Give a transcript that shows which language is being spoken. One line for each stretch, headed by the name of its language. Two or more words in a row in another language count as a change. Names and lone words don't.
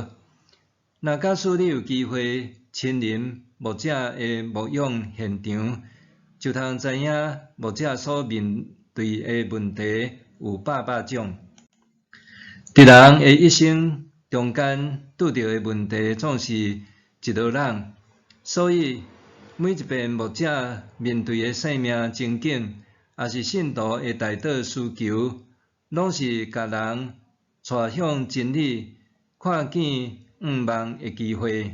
Min Nan Chinese: 若假使你有机会亲临牧者诶牧养现场，就通知影牧者所面对诶问题有百种。伫人诶一生中间拄着诶问题总是一道人，所以每一遍牧者面对诶生命情景，也是信徒诶代祷需求，拢是甲人带向真理、看见愿望诶机会。